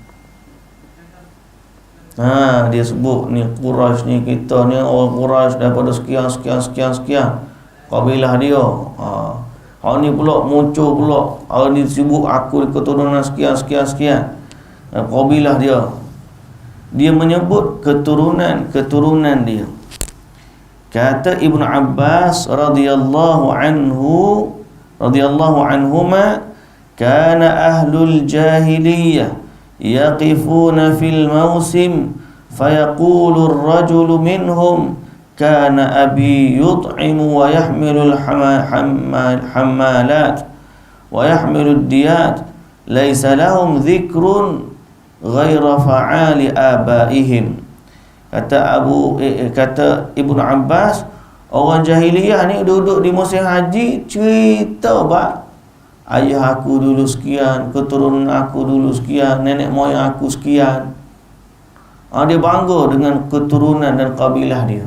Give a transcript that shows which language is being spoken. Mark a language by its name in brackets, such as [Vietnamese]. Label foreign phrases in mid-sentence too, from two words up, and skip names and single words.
[Malay] Dia sebut ni Quraisy ni, kita ni orang Quraisy daripada sekian kabilah dia. Hari ni pula muncul pula, hari ni sibuk aku di keturunan sekian kabilah dia. Dia menyebut keturunan dia. [Arabic] Kata Ibnu Abbas رضي الله عنهما كان أهل الجاهلية يقفون في الموسم فيقول الرجل منهم كان أبي يطعم ويحمل الحمالات ويحمل الديات ليس لهم ذكر غير فعال آبائهم. [Malay] Kata Ibnu Abbas, orang jahiliyah ni duduk di musim haji cerita ayah aku dulu sekian, keturunan aku dulu sekian, nenek moyang aku sekian. Dia bangga dengan keturunan dan kabilah dia.